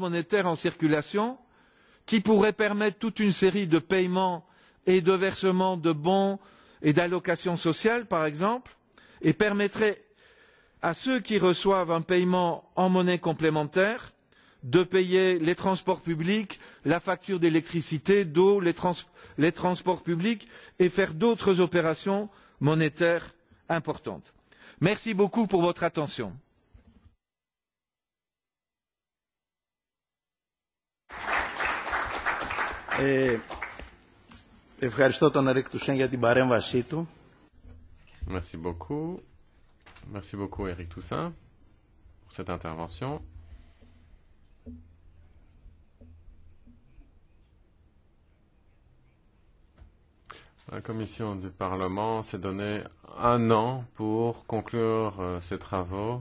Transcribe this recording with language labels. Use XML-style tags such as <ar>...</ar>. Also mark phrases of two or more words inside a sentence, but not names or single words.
<fr>monétaire en circulation, qui pourrait permettre toute une série de paiements et de versements de bons et d'allocations sociales, par exemple, et permettrait à ceux qui reçoivent un paiement en monnaie complémentaire de payer les transports publics, la facture d'électricité, d'eau, les transports publics et faire d'autres opérations monétaires importantes. Merci beaucoup pour votre attention.</fr> <el>Ευχαριστώ τον Ερικ Τουσέν για την παρέμβασή του.</el> <fr>Merci beaucoup. Merci beaucoup Eric Toussaint pour cette intervention. La commission du Parlement s'est donné 1 an pour conclure ses travaux.</fr>